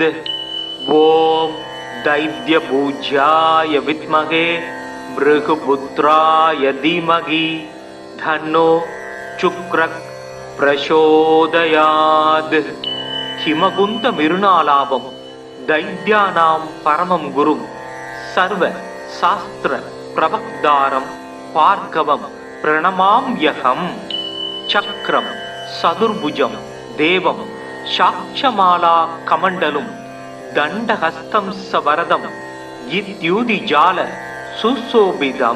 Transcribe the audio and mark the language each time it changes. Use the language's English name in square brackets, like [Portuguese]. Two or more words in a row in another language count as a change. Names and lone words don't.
[Sanskrit] ओम दैव्यपूज्याय विद्महे भृगुपुत्राय धीमहि धन्नो शुक्रः प्रचोदयात्. हिमकुंद मिरुनालाभं दैत्यानां परमं गुरुं सर्व शास्त्र प्रवक्तारं भार्गवं प्रणमाम्यहम्. चक्रं चतुर्भुजं देवं साक्षमाला कमण्डलुं दण्डहस्तं सवरदं इत्यूतिजाल सुशोभितम्.